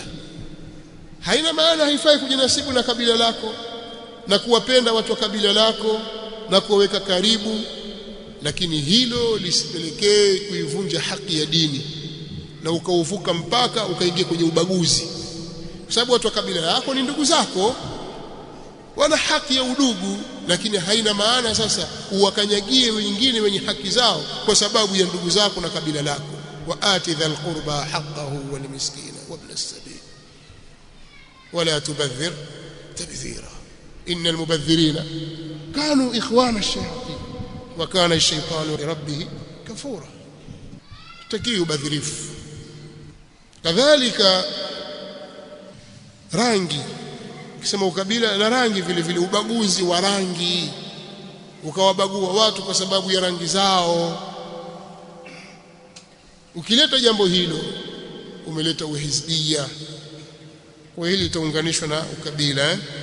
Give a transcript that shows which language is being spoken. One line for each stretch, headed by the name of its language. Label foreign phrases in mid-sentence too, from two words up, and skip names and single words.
Swahili: Haina maana haifai kujinasibu na kabila lako na kuwapenda watu wa kabila lako na kuweka karibu, lakini hilo lisipelekee kuivunja haki ya dini na ukauvuka mpaka ukaingia kwenye ubaguzi, kwa sababu watu wa kabila lako ni ndugu zako, wana haki ya udugu, lakini haina maana sasa uwakanyagie wengine wenye haki zao kwa sababu ya ndugu zako na kabila lako.
Arabic: وآت ذا القربى حقه والمسكين وابن السبيل ولا تبذر تبذيرا إن المبذرين كانوا إخوان الشياطين وكان الشيطان لربه كفورا.
Swahili: Tutakii ubadhirifu. Kadhalika rangi, kisema ukabila na rangi vile vile, ubaguzi wa rangi, ukawabagua watu kwa sababu ya rangi zao. Ukileta jambo hilo umeleta uhizbia, kwa hili litaunganishwa na ukabila.